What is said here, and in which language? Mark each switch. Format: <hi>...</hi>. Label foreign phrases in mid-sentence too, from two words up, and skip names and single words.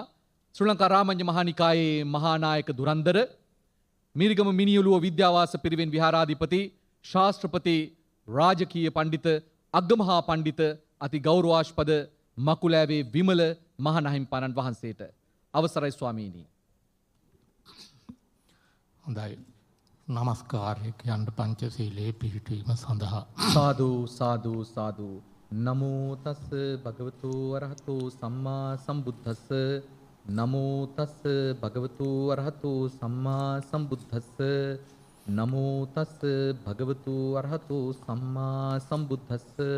<si>ශ්‍රී ලංකා රාමඤ්ඤ මහානිකායේ මහානායක දුරන්දර මීරිගම මිනිඔළුව විද්‍යාවාස පිරිවෙන් විහාරාධිපති ශාස්ත්‍රපති රාජකීය පඬිත අග්ගමහා පඬිත අති ගෞරවාස්පද මකුලෑවේ විමල මහනහිමිපාණන් වහන්සේට අවසරයි ස්වාමීනි. හොඳයි. නමස්කාරය කියන්න පංචශීලයේ පිහිටීම සඳහා සාදු සාදු සාදු.</si> <pi>නමෝ තස් භගවතු අරහතු සම්මා සම්බුද්දස්ස. නමෝ තස් භගවතු අරහතු සම්මා සම්බුද්දස්ස. නමෝ තස් භගවතු අරහතු සම්මා සම්බුද්දස්ස.</pi>